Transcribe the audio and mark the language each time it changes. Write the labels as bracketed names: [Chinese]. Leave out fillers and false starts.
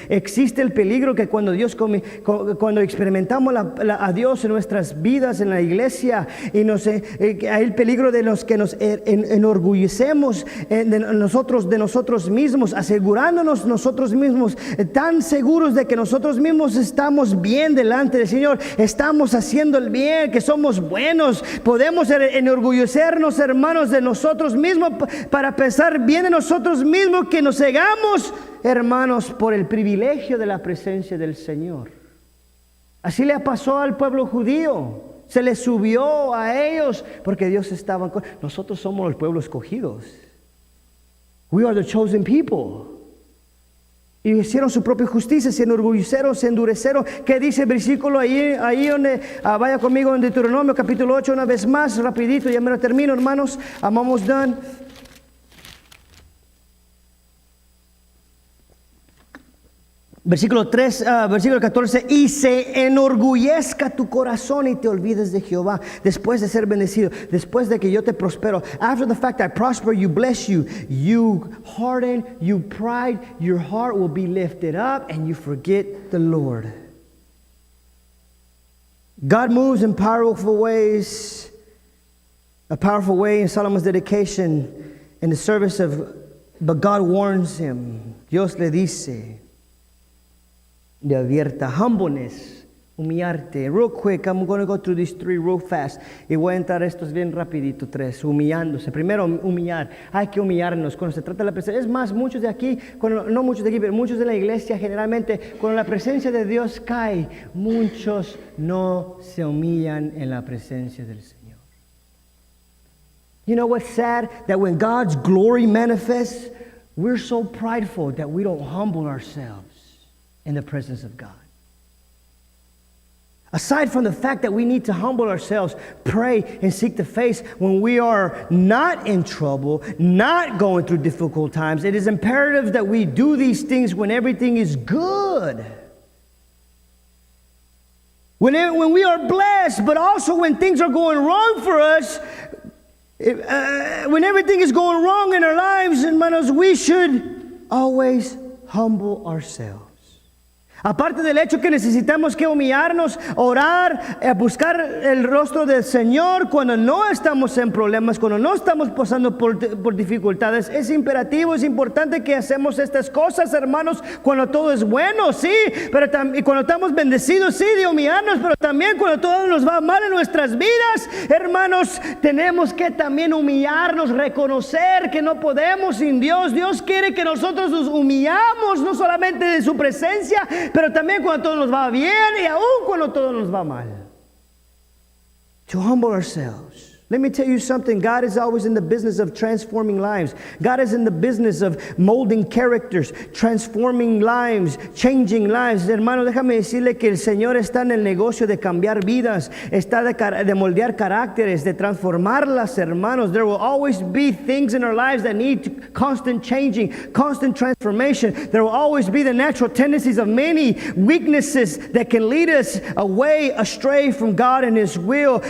[Spanish] Existe el peligro que cuando cuando experimentamos a Dios en nuestras vidas, en la iglesia, y hay el peligro de los que nos enorgullecemos de nosotros mismos, asegurándonos nosotros mismos, tan seguros de que nosotros mismos estamos bien delante del Señor, estamos haciendo el bien, que somos buenos. Podemos enorgullecernos, hermanos, de nosotros mismos para pensar bien de nosotros mismos, que nos cegamos, hermanos, por el privilegio de la presencia del Señor. Así le pasó al pueblo judío. Se les subió a ellos porque Dios estaba con nosotros. Somos los pueblos escogidos. [English] We are the chosen people. [Spanish] Y hicieron su propia justicia, se enorgullecieron, se endurecieron. ¿Qué dice el versículo ahí donde vaya conmigo en Deuteronomio capítulo 8 una vez más, rapidito, ya me lo termino, hermanos. [English] I'm almost done. [Spanish] Versículo 14, y se enorgullezca tu corazón y te olvides de Jehová, después de ser bendecido, después de que yo te prospero. [English] After the fact I prosper, you bless you. You harden, you pride, your heart will be lifted up and you forget the Lord. God moves in powerful ways. A powerful way in Solomon's dedication in the service but God warns him. [Spanish] Dios le dice, de abierta, humbleness, humillarte. [English] Real quick, I'm going to go through these three real fast. [Spanish] Y voy a entrar estos bien rapidito, tres. Humillándose. Primero, humillar. Hay que humillarnos cuando se trata de la presencia. Es más, muchos de aquí, no muchos de aquí, pero muchos de la iglesia generalmente, cuando la presencia de Dios cae, muchos no se humillan en la presencia del Señor. [English] You know what's sad? That when God's glory manifests, we're so prideful that we don't humble ourselves in the presence of God. Aside from the fact that we need to humble ourselves, pray, and seek the face when we are not in trouble, not going through difficult times, it is imperative that we do these things when everything is good. When we are blessed, but also when things are going wrong for us, when everything is going wrong in our lives, hermanos, we should always humble ourselves. [Spanish] Aparte del hecho que necesitamos que humillarnos, orar, buscar el rostro del Señor cuando no estamos en problemas, cuando no estamos pasando por dificultades, es imperativo, es importante que hacemos estas cosas, hermanos, cuando todo es bueno, sí, pero y cuando estamos bendecidos, sí, de humillarnos, pero también cuando todo nos va mal en nuestras vidas, hermanos, tenemos que también humillarnos, reconocer que no podemos sin Dios. Dios quiere que nosotros nos humillamos, no solamente de su presencia, pero también cuando todo nos va bien y aún cuando todo nos va mal. [English] To humble ourselves. Let me tell you something. God is always in the business of transforming lives. God is in the business of molding characters, transforming lives, changing lives. [Spanish] Hermano, déjame decirle que el Señor está en el negocio de cambiar vidas, está de moldear caracteres, de transformarlas, hermanos. [English] There will always be things in our lives that need constant changing, constant transformation. There will always be the natural tendencies of many weaknesses that can lead us astray from God and His will.